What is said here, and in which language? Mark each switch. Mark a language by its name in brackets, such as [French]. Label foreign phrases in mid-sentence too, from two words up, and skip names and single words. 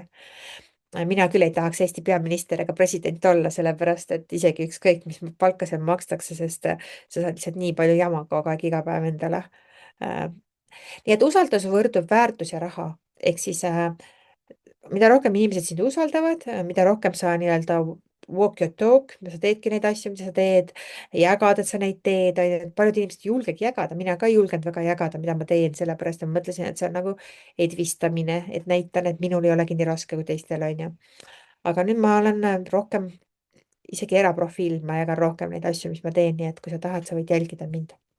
[Estonian] mina küll ei tahaks Eesti peaminister ega president olla, sellepärast et isegi ükskõik, mis palka seal makstakse, sest sa saad lihtsalt nii palju jama kogu aeg iga päev endale. nii et usaldus võrdub väärtus ja raha, ehk siis mida rohkem inimesed sind usaldavad, mida rohkem sa nii-öelda [English] walk your talk, [Estonian] sa teedki neid asju, mida sa teed, jagad, et sa neid teed, paljud inimesed ei julgegi jagada, mina ka ei julgenud väga jagada, mida ma teen, sellepärast et ma mõtlesin, et see on nagu edvistamine, et näitan, et minul ei olegi nii raske kui teistel onju. aga nüüd ma olen rohkem isegi eraprofiil, ma jagan rohkem neid asju, mis ma teen, nii et kui sa tahad, sa võid jälgida mind.